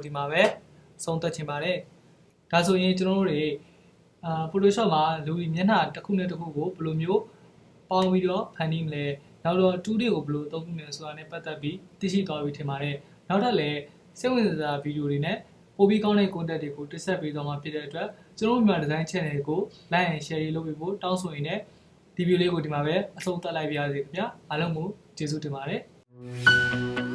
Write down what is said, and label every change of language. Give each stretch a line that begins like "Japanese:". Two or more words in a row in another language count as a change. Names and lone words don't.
Burmese: ဒီမှာပဲဆုံးသက်ချင်ပါတယ်ဒါဆိုရင်ကျွန်တော်တို့တွေPhotoshop မှာလူမျက်နှာတစ်ခုနဲ့တစ်ခုကိုဘယ်လိုမျိုးပေါင်းပြီးတော့ဖန်တီးမလဲနောက်တော့2D ကိုဘယ်လိုသုံးမလဲဆိုတာနဲ့ပတ်သက်ပြီးသိရှိသွားပြီထင်ပါတယ်နောက်ထပ်လည်းစိတ်ဝင်စားစရာဗီဒီယိုတွေနဲ့ပိုပြီးကောင်းတဲ့ content တွေကိုတင်ဆက်ပေးသွားမှာဖြစ်တဲ့အတွက်ကျွန်တော်မြန်မာ design channel ကို
English: like and share
Burmese: လုပ်ပေးဖို့တောင်းဆိုရင်းနဲ့ဒီဗီဒီယိုလေးကိုဒီမှာပဲအဆုံးသတ်လိုက်ပါရစေခင်ဗျာအားလုံးကိုကျေးဇူးတင်ပါတယ်